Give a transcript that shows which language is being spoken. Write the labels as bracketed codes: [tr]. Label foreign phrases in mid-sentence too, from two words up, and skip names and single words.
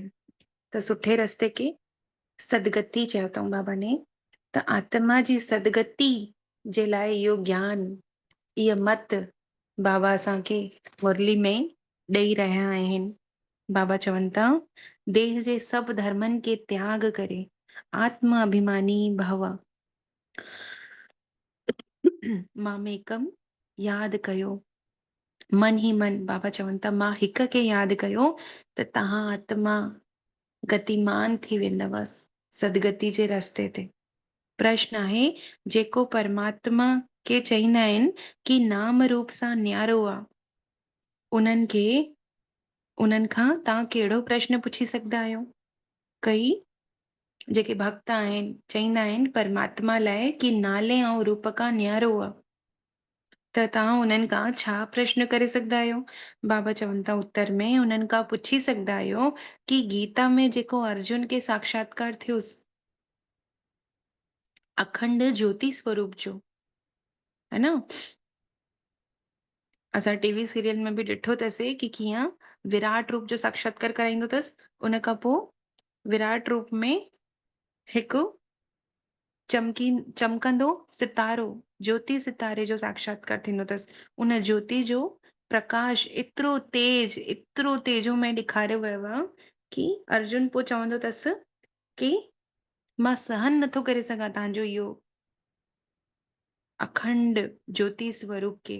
[sd] त सुठे रस्ते खे सदगति चयो अथऊं बाबा ने। त आत्मा जी सदगति जे लाइ इहो ज्ञान, इहा मत बाबा असांखे मुरली में ॾेई रहिया आहिनि। बाबा चवनि था, देह जे सभु धर्मनि खे त्याग करे आत्म अभिमानी भव, मामेकम यादि कयो। मन ही मन, बाबा चवनि था, मां हिक खे यादि कयो त तव्हां आत्मा गतिमान थी वेंदव सदगति जे रस्ते ते। प्रश्न आहे, जेको परमात्मा खे चईंदा आहिनि कि नाम रूप सां न्यारो आहे, उन्हनि खां तव्हां कहिड़ो प्रश्न पुछी सघंदा आहियो? कई जेके भक्त आहिनि चईंदा आहिनि परमात्मा लाइ कि नाले ऐं रूप खां न्यारो आहे, त तव्हां उन्हनि खां छा प्रश्न करे सघंदा आहियो? बाबा चवनि था उत्तर में, उन्हनि खां पुछी सघंदा आहियो कि गीता में जेको अर्जुन खे साक्षात्कार थियुसि अखंड ज्योति स्वरूप जो, है न। असां टीवी सीरियल में बि ॾिठो अथसीं कि कीअं विराट रूप जो साक्षात्कार कराईंदो अथसि, उन खां पोइ विराट रूप में हिकु चमकंदो सितारो, ज्योति सितारे जो साक्षात्कार थींदो अथसि। उन ज्योति जो प्रकाश एतिरो तेजो में ॾेखारियो वियो आहे कि अर्जुन पोइ चवंदो अथसि कि मां सहन नथो करे सघां तव्हांजो इहो अखंड ज्योति स्वरूप खे।